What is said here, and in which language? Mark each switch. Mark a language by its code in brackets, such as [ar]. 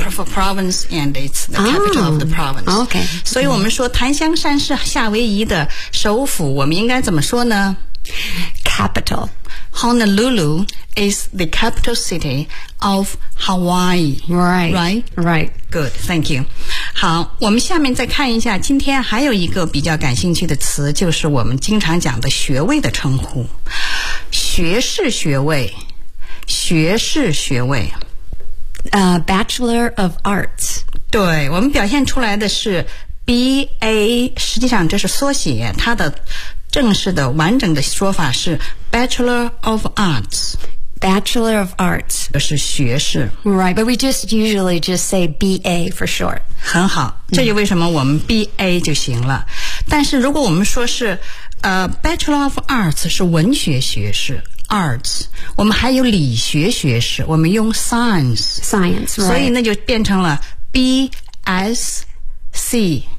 [en] Yeah, for province and it's the capital of the province. Okay. 所以我们说檀香山是夏威夷的首府，我们应该怎么说呢？ Capital. Honolulu is the capital city of Hawaii. Right. Right? Right. Good, thank you. [zh] 好，我们下面再看一下今天还有一个比较感兴趣的词，就是我们经常讲的学位的称呼。学士学位。学士学位 [en] Bachelor of Arts， [zh] 对，我们表现出来的是 BA， 实际上这是缩写，它的正式的完整的说法是 Bachelor of Arts， [en] Bachelor of Arts [zh] 这是学士。 [en] Right, but we just usually just say BA for short。 [zh] 很好，这就为什么我们 BA 就行了。但是如果我们说是Bachelor of Arts 是文学学士Arts， 我们还有理学学士，我们用 science、 [en] right. [zh] 所以那就变成了 BSC